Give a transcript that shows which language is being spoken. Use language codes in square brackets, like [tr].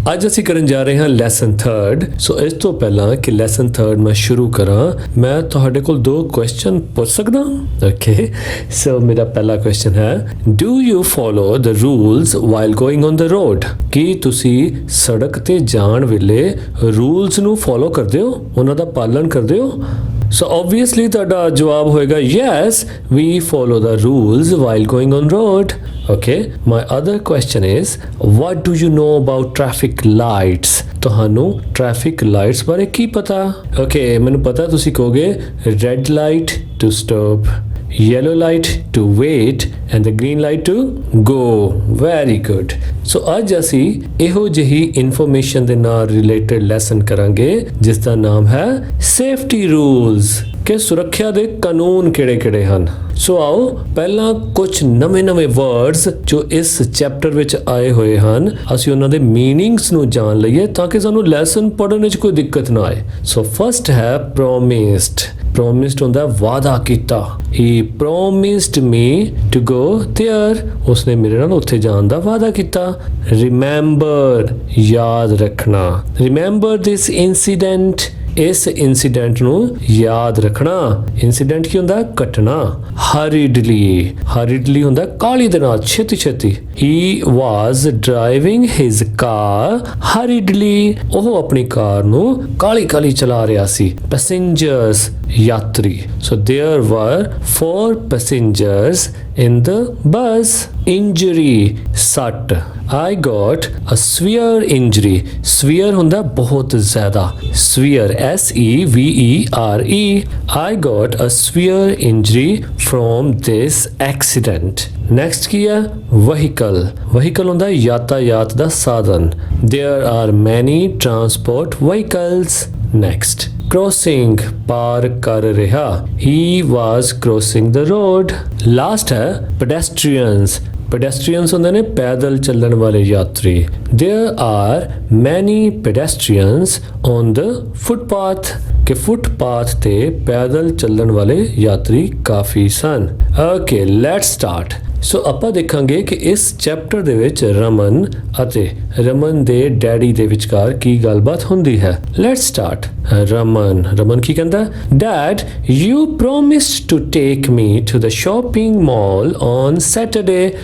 [pa] ਅੱਜ ਅਸੀਂ ਕਰਨ ਜਾ ਰਹੇ ਹਾਂ ਲੈਸਨ 3rd। ਸੋ ਇਸ ਤੋਂ ਪਹਿਲਾਂ ਕਿ ਲੈਸਨ 3rd ਮੈਂ ਸ਼ੁਰੂ ਕਰਾਂ, ਮੈਂ ਤੁਹਾਡੇ ਕੋਲ ਦੋ ਕੁਐਸਚਨ ਪੁੱਛ ਸਕਦਾ? [en] okay, so [pa] ਮੇਰਾ ਪਹਿਲਾ ਕੁਐਸਚਨ ਹੈ, [en] Do you follow the rules while going on the road? [pa] ਕੀ ਤੁਸੀਂ ਸੜਕ ਤੇ ਜਾਣ ਵੇਲੇ ਰੂਲਸ ਨੂੰ ਫੋਲੋ ਕਰਦੇ ਹੋ, ਉਹਨਾਂ ਦਾ ਪਾਲਣ ਕਰਦੇ ਹੋ? [en] So obviously [pa] ਤੁਹਾਡਾ ਜਵਾਬ ਹੋਏਗਾ [en] yes, we follow the rules while going on road. Okay, my other question is, what do you know about traffic lights? [pa] ਤੁਹਾਨੂੰ ਟ੍ਰੈਫਿਕ ਲਾਈਟਸ ਬਾਰੇ ਕੀ ਪਤਾ? [en] Okay, [pa] ਮੈਨੂੰ ਪਤਾ ਤੁਸੀਂ ਕਹੋਗੇ [en] red light to stop, yellow light to wait and the green light to go. Very good. [pa] So ਅੱਜ ਅਸੀਂ ਇਹੋ ਜਿਹੀ ਇਨਫੋਰਮੇਸ਼ਨ ਦੇ ਨਾਲ ਰਿਲੇਟਡ ਲੈਸਨ ਕਰਾਂਗੇ ਜਿਸ ਦਾ ਨਾਮ ਹੈ ਸੇਫਟੀ ਰੂਲਸ, ਕਿ ਸੁਰੱਖਿਆ ਦੇ ਕਾਨੂੰਨ ਕਿਹੜੇ-ਕਿਹੜੇ ਹਨ। ਸੋ ਆਓ ਪਹਿਲਾਂ ਕੁਝ ਨਵੇਂ-ਨਵੇਂ ਵਰਡਸ ਜੋ ਇਸ ਚੈਪਟਰ ਵਿੱਚ ਆਏ ਹੋਏ ਹਨ, ਅਸੀਂ ਉਹਨਾਂ ਦੇ ਮੀਨਿੰਗਸ ਨੂੰ ਜਾਣ ਲਈਏ ਤਾਂ ਕਿ ਸਾਨੂੰ ਲੈਸਨ ਪੜ੍ਹਨ ਵਿੱਚ ਕੋਈ ਦਿੱਕਤ ਨਾ ਆਏ। ਸੋ ਫਸਟ ਹੈ ਪ੍ਰੋਮਿਸਡ। ਪ੍ਰੋਮਿਸਡ ਹੁੰਦਾ ਵਾਅਦਾ ਕੀਤਾ। [en] He promised me to go there. [pa] ਉਸਨੇ ਮੇਰੇ ਨਾਲ ਉੱਥੇ ਜਾਣ ਦਾ ਵਾਅਦਾ ਕੀਤਾ। Remember, ਯਾਦ ਰੱਖਣਾ। [en] Remember this incident. [pa] ਇਸ ਇਨਸੀਡੈਂਟ ਨੂੰ ਯਾਦ ਰੱਖਣਾ। ਇਨਸੀਡੈਂਟ ਕੀ ਹੁੰਦਾ? ਘਟਨਾ। ਹਰੀਡਲੀ, ਹਰੀਡਲੀ ਹੁੰਦਾ ਕਾਹਲੀ ਦੇ ਨਾਲ, ਛੇਤੀ ਛੇਤੀ। [en] He was driving his car hurriedly. [pa] ਉਹ ਆਪਣੀ ਕਾਰ ਨੂੰ ਕਾਹਲੀ ਕਾਹਲੀ ਚਲਾ ਰਿਹਾ ਸੀ। ਪੈਸੇਂਜਰਸ, ਯਾਤਰੀ। [en] So there were 4 passengers in the bus. Injury, ਸੱਟ। I got a severe injury. [pa] Severe ਹੁੰਦਾ ਬਹੁਤ ਜ਼ਿਆਦਾ। [en] Severe, S-E-V-E-R-E. I got a severe injury from this accident. Next ਕੀ ਹੈ? Vehicle. [pa] Vehicle ਹੁੰਦਾ ਯਾਤਾਯਾਤ ਦਾ ਸਾਧਨ। [en] There are many transport vehicles. [pa] Next, crossing, ਪਾਰ ਕਰ ਰਿਹਾ। [en] He was crossing the road. Last ਹੈ pedestrians. [pa] Pedestrians ਹੁੰਦੇ ਨੇ ਪੈਦਲ ਚੱਲਣ ਵਾਲੇ ਯਾਤਰੀ। [en] There are many pedestrians on the footpath. [pa] ਕਿ ਫੁੱਟਪਾਥ ਤੇ ਪੈਦਲ ਚੱਲਣ ਵਾਲੇ ਯਾਤਰੀ ਕਾਫੀ ਸਨ। [en] Okay, let's start. [pa] ਸੋ ਆਪਾਂ ਦੇਖਾਂਗੇ ਕਿ ਇਸ ਚੈਪਟਰ ਦੇ ਵਿੱਚ ਰਮਨ ਅਤੇ ਰਮਨ ਦੇ ਡੈਡੀ ਦੇ ਵਿਚਕਾਰ ਕੀ ਗੱਲਬਾਤ ਹੁੰਦੀ ਹੈ। Let's start. ਰਮਨ ਕੀ ਕਹਿੰਦਾ? [en] Dad, you promised to take me to the shopping mall on Saturday.